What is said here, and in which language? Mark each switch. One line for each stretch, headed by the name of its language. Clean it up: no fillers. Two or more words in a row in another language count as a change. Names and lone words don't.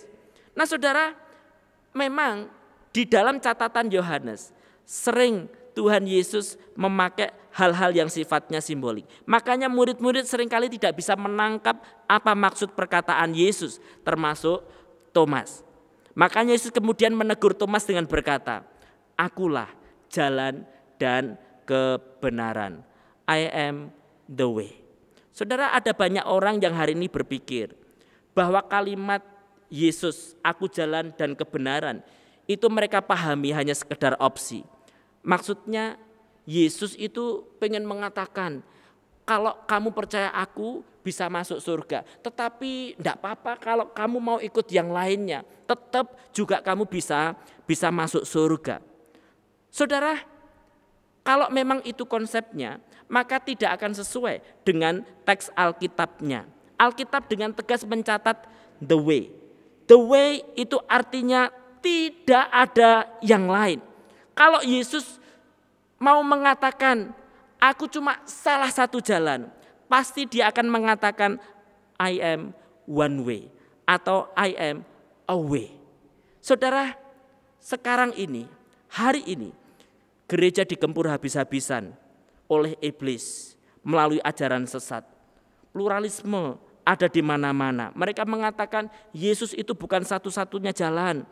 Indonesian: Nah saudara, memang di dalam catatan Yohanes sering Tuhan Yesus memakai hal-hal yang sifatnya simbolik. Makanya murid-murid seringkali tidak bisa menangkap apa maksud perkataan Yesus, termasuk Thomas. Makanya Yesus kemudian menegur Thomas dengan berkata, "Akulah jalan dan kebenaran.
English: I am the way."
Indonesian: Saudara, ada banyak orang yang hari ini berpikir bahwa kalimat Yesus, aku jalan dan kebenaran, itu mereka pahami hanya sekedar opsi. Maksudnya Yesus itu pengen mengatakan, kalau kamu percaya aku bisa masuk surga. Tetapi tidak apa-apa kalau kamu mau ikut yang lainnya, tetap juga kamu bisa masuk surga. Saudara, kalau memang itu konsepnya, maka tidak akan sesuai dengan teks Alkitabnya. Alkitab dengan tegas mencatat
English: the way. The way
Indonesian: itu artinya tidak ada yang lain. Kalau Yesus mau mengatakan, aku cuma salah satu jalan, pasti dia akan mengatakan,
English: I am one way atau I am a way.
Indonesian: Saudara, sekarang ini, hari ini, gereja digempur habis-habisan oleh iblis melalui ajaran sesat. Pluralisme ada di mana-mana. Mereka mengatakan Yesus itu bukan satu-satunya jalan.